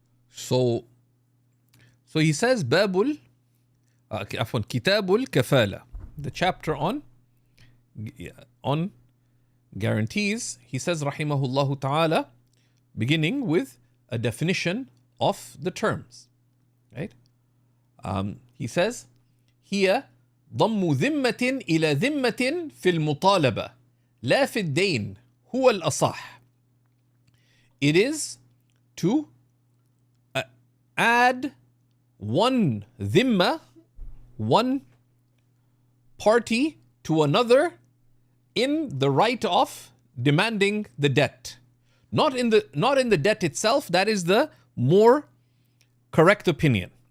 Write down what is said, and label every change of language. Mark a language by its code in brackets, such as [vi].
[en] So he says, Kitabul Kafala, the chapter on guarantees. He says, [ar] Rahimahullahu Ta'ala, [en] beginning with a definition of the terms. Right? [ar] He says, هي ضم ذمة إلى ذمة في المطالبة لا في الدين هو الأصح. [en] It is to add one dhimma, one party to another in the right of demanding the debt. Not in the debt itself. That is the more correct opinion.